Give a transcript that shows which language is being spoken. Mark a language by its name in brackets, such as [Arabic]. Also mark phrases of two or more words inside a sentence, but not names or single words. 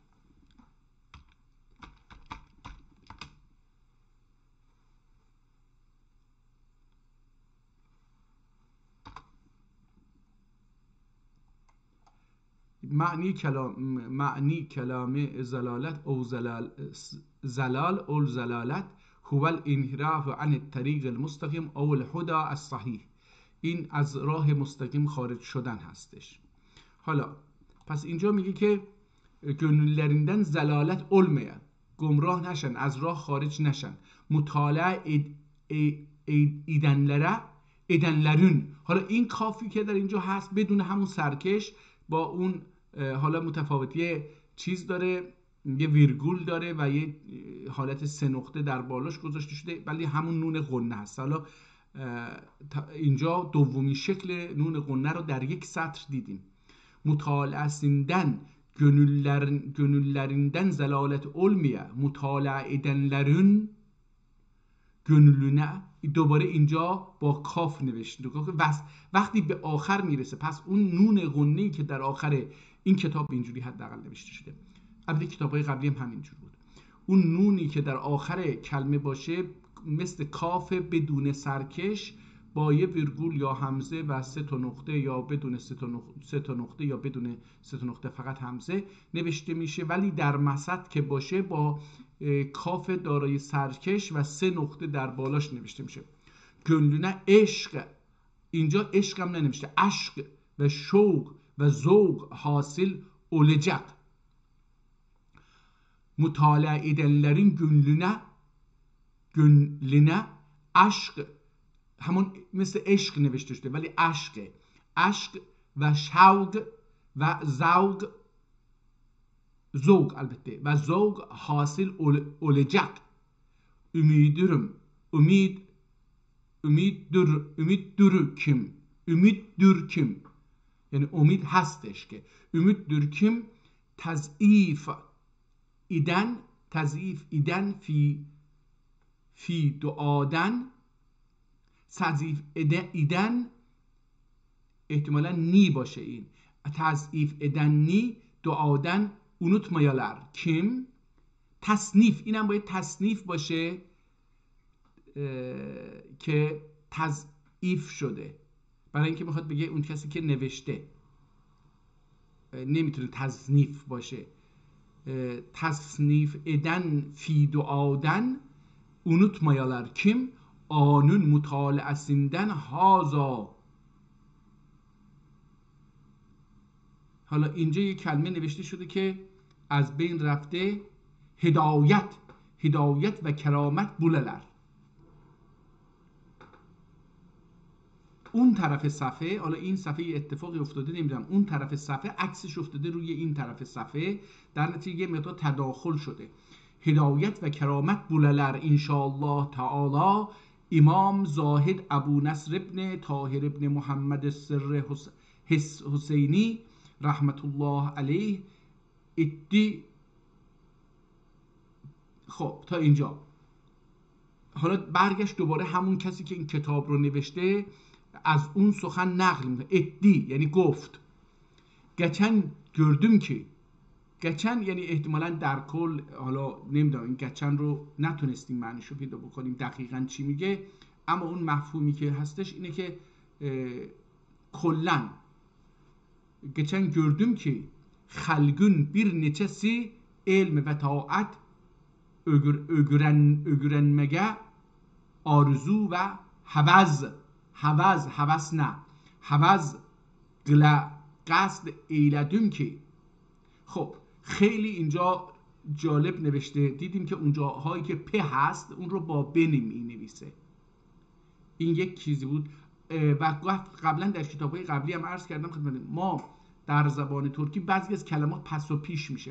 [Arabic] معنی کلام زلالت او زلال او زلالت هو الانحراف عن الطریق المستقیم او الهدى الصحیح. [Persian] این از راه مستقیم خارج شدن هستش. حالا پس اینجا میگه که [Ottoman Turkish] گنولریندن زلالت علمیه، [Persian] گمراه نشن، از راه خارج نشن. [Ottoman Turkish] مطالعه ایدنلرون، [Persian] حالا این کافی که در اینجا هست بدون همون سرکش با اون حالا متفاوتی چیز داره، یه ویرگول داره و یه حالت 3 نقطه در بالاش گذاشته شده، ولی همون نون غنه هست. حالا اینجا دومین شکل نون غنه رو در یک سطر دیدیم. [Ottoman Turkish] Mutalaəsindən gönüllərindən zəlalət olmaya mutala edenlerin gönlüne. [Persian] دوباره اینجا با کاف نوشته. وقتی به آخر میرسه، پس اون نون غنه‌ای که در آخر این کتاب اینجوری حداقل نوشته شده، البته کتاب‌های قبلی هم همینجور بود، اون نونی که در آخر کلمه باشه مثل کاف بدون سرکش با یه ویرگول یا همزه و 3 تا نقطه یا بدون 3 تا نقطه یا بدون 3 تا نقطه فقط همزه نوشته میشه، ولی در وسط که باشه با کاف دارای سرکش و 3 نقطه در بالاش نوشته میشه. گönlüne عشق، اینجا عشق هم ننوشته، عشق و شوق و ذوق [Ottoman Turkish] حاصل olacak. Mutala edenlerin gönlüne [Persian] عشق، همون مثل عشق نوشته شده ولی عشق و شوق و ذوق البته و ذوق [Ottoman Turkish] حاصل olacak. ümiddür kim [Persian] یعنی امید هستش که [Ottoman Turkish] ümiddür kim [Persian] تضعیف [Ottoman Turkish] ایدن فی دعادن، تضعیف ایدن [Persian] احتمالا نی باشه، این [Ottoman Turkish] تضعیف ایدن نی دعادن unutmayalar kim، [Persian] تصنیف اینم باید تصنیف باشه که تضعیف شده، برای اینکه میخواد بگه اون کسی که نوشته، نمیتونه تصنیف باشه. [Ottoman Turkish] تصنیف eden fi duaden unutmayalar kim anun mutalaesinden haza. [Persian] حالا اینجا یک کلمه نوشته شده که از بین رفته، [Ottoman Turkish] هدایت و کرامت بوللر. [Persian] اون طرف صفحه، حالا این صفحه اتفاقی افتاده نمیدونم، اون طرف صفحه عکسش افتاده روی این طرف صفحه، در نتیجه یه مقدار تداخل شده. [Ottoman Turkish] هدایت و کرامت بوللر انشاءالله تعالی امام زاهد ابو نصر ابن طاهر ابن محمد السر حسینی رحمت الله علیه ادی. [Persian] خب تا اینجا. حالا برگشت دوباره همون کسی که این کتاب رو نوشته از اون سخن نقل میکنه. ادی یعنی گفت. [Ottoman Turkish] گچن gördüm [Persian] که، گچن یعنی احتمالاً در کل، حالا نمیدونم این گچن رو نتونستیم معنیش رو پیدا بکنیم دقیقاً چی میگه، اما اون مفهومی که هستش اینه که [Ottoman Turkish] کلاً geçen gördüm ki halkın bir neçesi ilm ve taat öğrenmeye arzu ve havas ne قصد ایلدم که. [Persian] خب خیلی اینجا جالب نوشته، دیدیم که اونجا هایی که پ هست اون رو با ب نویسه، این یک چیزی بود. و قبلا در کتاب‌های قبلی هم عرض کردم خدمت ما، در زبان ترکی بعضی از کلمات پس و پیش میشه.